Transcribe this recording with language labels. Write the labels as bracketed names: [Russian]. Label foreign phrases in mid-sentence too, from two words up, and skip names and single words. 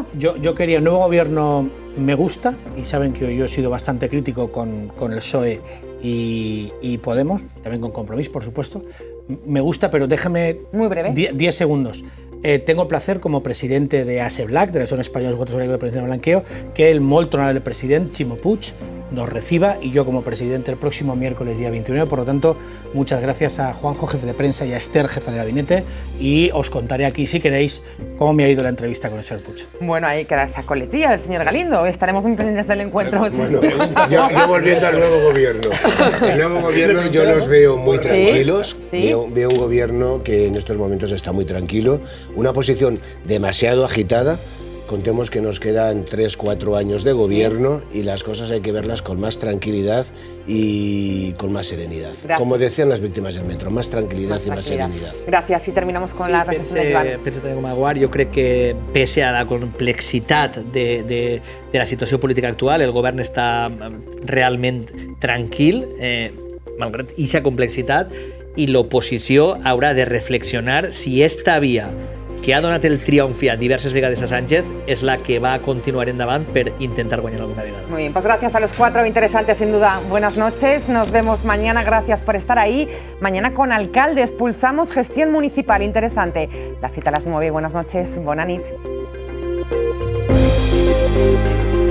[Spanish] Yo quería, el nuevo gobierno me gusta, y saben que yo he sido bastante crítico con el PSOE y Podemos, también con Compromís, por supuesto. Me gusta, pero déjame 10 segundos. Tengo el placer, como presidente de ASEBLAC, de l'Associació Espanyola de Votos de Prevención del Blanqueo, que el molt honorable president, Ximo Puig, nos reciba, y yo como presidente el próximo miércoles día 29. Por lo tanto, muchas gracias a Juanjo, jefe de prensa, y a Esther, jefa de gabinete, y os contaré aquí, si queréis, cómo me ha ido la entrevista con el señor Puig. Bueno, ahí queda esa coletilla del señor Galindo. Estaremos muy pendientes del encuentro. Bueno, yo volviendo al nuevo gobierno. El nuevo gobierno yo los veo muy tranquilos. Veo un gobierno que en estos momentos está muy tranquilo. Una posición demasiado agitada, contemos que nos quedan 3-4 años de gobierno y las cosas hay que verlas con más tranquilidad y con más serenidad. Gracias. Como decían las víctimas del metro, más tranquilidad y más serenidad. Gracias. Y terminamos con la reflexión de Joan. [Catalan] Penso també com a Guard, jo crec que [Spanish] pese a [Catalan] la complexitat de la situació política actual, el govern està realment tranquil, malgrat aquesta complexitat, i l'oposició haurà de reflexionar si esta via que ha donat el triomf diverses vegades a Sánchez [Spanish] es la que va a continuar [Catalan] endavant per intentar guanyar alguna vegada. [Spanish] Muy bien, pues gracias a los cuatro, interesantes sin duda. Buenas noches, nos vemos mañana, gracias por estar ahí. Mañana con alcaldes, pulsamos gestión municipal, interesante. La cita a las 9, buenas noches, [Catalan] bona nit.